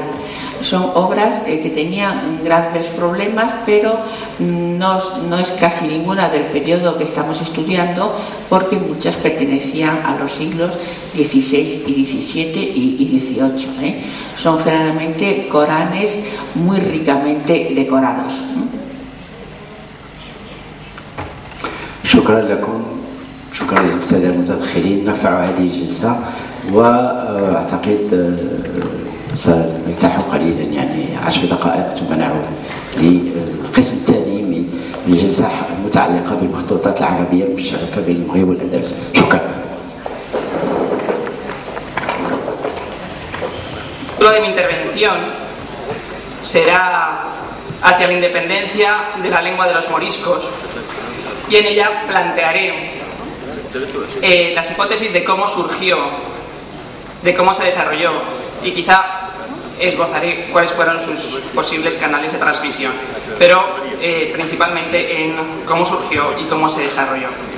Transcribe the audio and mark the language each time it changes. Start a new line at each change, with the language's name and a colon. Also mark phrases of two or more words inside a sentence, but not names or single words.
Spanish: Son obras que tenían graves problemas, pero no es casi ninguna del periodo que estamos estudiando, porque muchas pertenecían a los siglos XVI y XVII y XVIII. Son generalmente Coranes muy ricamente decorados.
Arabic: شكرا لكم، شكرا للسادة المتدخلين. نرفع هذه الجلسة وأعتقد سنلتحق قليلا، يعني 10 دقائق ثم نعود للقسم الثاني من الجلسة المتعلقة بالمخطوطات العربية المشتركة بين المغرب والأندلس. شكرا.
Spanish: De mi intervención será hacia la independencia de la lengua de los moriscos, y en ella plantearé las hipótesis de cómo surgió, de cómo se desarrolló, y quizá esbozaré cuáles fueron sus posibles canales de transmisión, pero principalmente en cómo surgió y cómo se desarrolló.